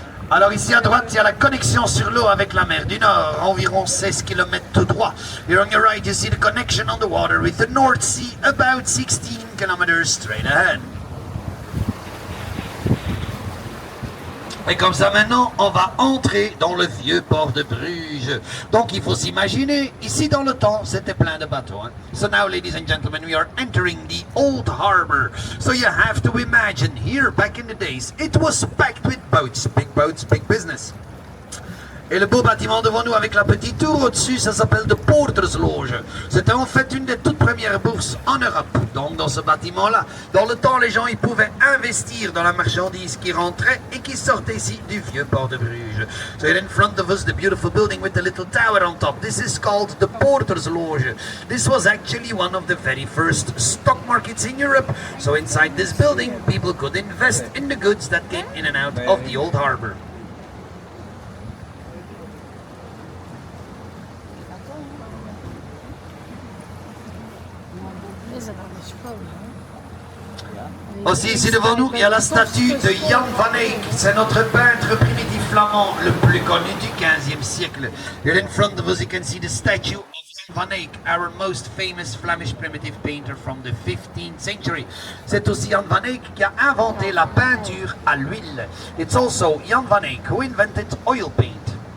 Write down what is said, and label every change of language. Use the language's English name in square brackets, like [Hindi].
[French] Alors ici à droite, il y a la connexion sur l'eau avec la mer du Nord, environ 16 km tout droit. [English] Here on your right, you see the connection on the water with the North Sea, about 16 km straight ahead. [French] Et comme ça maintenant, on va entrer dans le vieux port de Bruges. Donc il faut s'imaginer, ici dans le temps, c'était plein de bateaux. Hein? [English] So now, ladies and gentlemen, we are entering the old harbor. So you have to imagine, here back in the days, it was packed with boats, big business. [French] Et le beau bâtiment devant nous avec la petite tour au-dessus, ça s'appelle de Poortersloge. C'était en fait une des toutes premières bourses en Europe. Donc dans ce bâtiment-là, dans le temps, les gens ils pouvaient investir dans la marchandise qui rentrait et qui sortait ici du vieux port de Bruges. [English] So here in front of us, the beautiful building with the little tower on top. This is called the Poortersloge. This was actually one of the very first stock markets in Europe. So inside this building, people could invest in the goods that came in and out of the old harbor. [French] Aussi ici devant nous, il y a la statue de Jan van Eyck. C'est notre peintre primitif flamand le plus connu du 15e siècle. [English] Here in front of us you can see the statue of Jan van Eyck, our most famous Flemish primitive painter from the 15th century. [French] C'est aussi Jan van Eyck qui a inventé la peinture à l'huile. [English] It's also Jan van Eyck who invented oil paint.